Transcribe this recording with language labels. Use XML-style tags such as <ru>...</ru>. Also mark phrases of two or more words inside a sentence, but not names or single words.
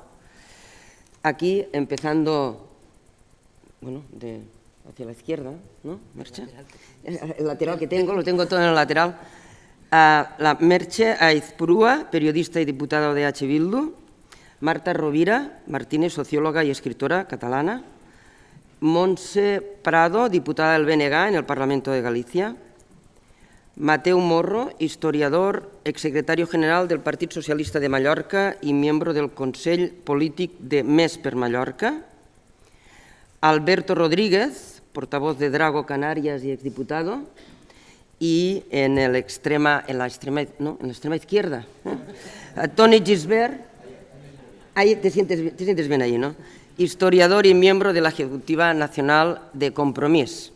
<es>Aquí, empezando, bueno, hacia la izquierda, ¿no, Merche? El lateral que tengo, lo tengo todo en el lateral. La Merche Aizpurúa, periodista y diputada de H. Bildu. Marta Rovira Martínez, socióloga y escritora catalana. Montse Prado, diputada del BNG en el Parlamento de Galicia. Mateu Morro, historiador, exsecretario general del Partit Socialista de Mallorca y miembro del Consell Polític de Més per Mallorca. Alberto Rodríguez, portavoz de Drago Canarias y exdiputado. Y en la extrema izquierda, Toni Gisbert, ahí te sientes bien ahí, ¿no? Historiador y miembro de la Ejecutiva Nacional de Compromís.</es>